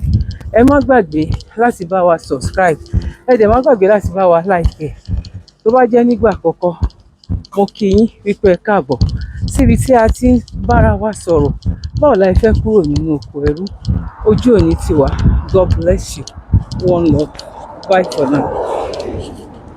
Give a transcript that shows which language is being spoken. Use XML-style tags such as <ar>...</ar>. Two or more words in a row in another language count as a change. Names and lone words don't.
<yo>Ẹ má gbàgbé láti bá wa subscribe. Ẹ dẹ̀ má gbàgbé láti bá wa like. Tó bá jẹ́ nígbà àkọ́kọ́, mo kí yín wípé ẹ káàbọ̀ síbi tí a ti ń bára wa sọ̀rọ̀. Báwo la fẹ́ kúrò nínú oko ẹrú? Ojú òní tiwa.</yo> <en>God bless you. One love. Bye for now.</en>